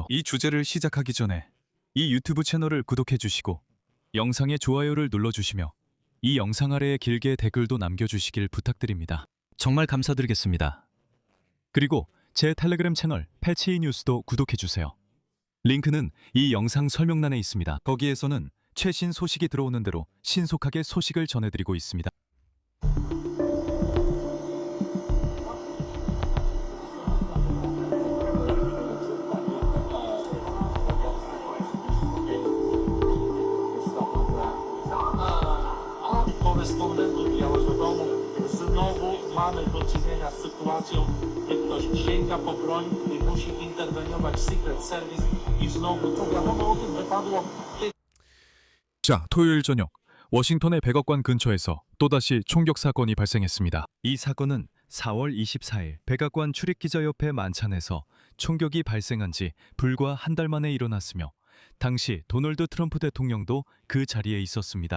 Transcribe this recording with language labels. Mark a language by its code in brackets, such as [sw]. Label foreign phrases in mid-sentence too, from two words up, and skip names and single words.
[ko] 이 주제를 시작하기 전에 이 유튜브 채널을 구독해 주시고 영상에 좋아요를 눌러주시며 이 영상 아래에 길게 댓글도 남겨주시길 부탁드립니다. 정말 감사드리겠습니다. 그리고 제 텔레그램 채널 패치 뉴스도 구독해 주세요. 링크는 이 영상 설명란에 있습니다. 거기에서는 최신 소식이 들어오는 대로 신속하게 소식을 전해드리고 있습니다. [pl] Korespondentu Białego znowu mamy do czynienia z sytuacją, gdy ktoś sięga po broń i musi interweniować Secret Service i znowu to wiadomo o tym wypadło. [ko] 자, 토요일 저녁 워싱턴의 백악관 근처에서 또다시 총격 사건이 발생했습니다. 이 사건은 4월 24일 백악관 출입기자협회 만찬에서 총격이 발생한 지 불과 한 달 만에 일어났으며 당시 도널드 트럼프 대통령도 그 자리에 있었습니다.